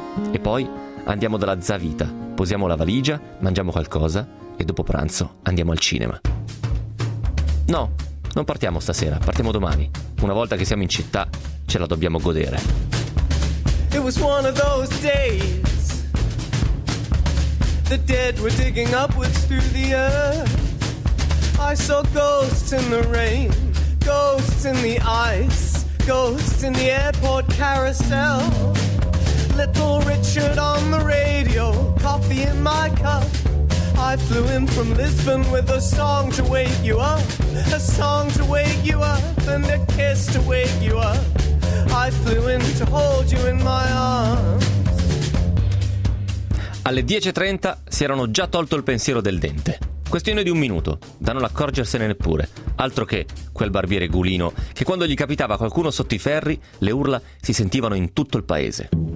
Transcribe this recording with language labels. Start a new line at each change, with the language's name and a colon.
Italian: E poi andiamo dalla Zavita, posiamo la valigia, mangiamo qualcosa e dopo pranzo andiamo al cinema». «No, non partiamo stasera, partiamo domani. Una volta che siamo in città, ce la dobbiamo godere».
English: It was one of those days. The dead were digging upwards through the earth. I saw ghosts in the rain. Ghosts in the ice, ghosts in the airport carousel. Little Richard on the radio, coffee in my cup. I flew in from Lisbon with a song to wake you up. A song to wake you up and a kiss to wake you up. I flew in to hold you in my arms.
Italian: Alle 10:30 si erano già tolto il pensiero del dente. Questione di un minuto, da non accorgersene neppure. Altro che quel barbiere gulino, che quando gli capitava qualcuno sotto i ferri, le urla si sentivano in tutto il paese.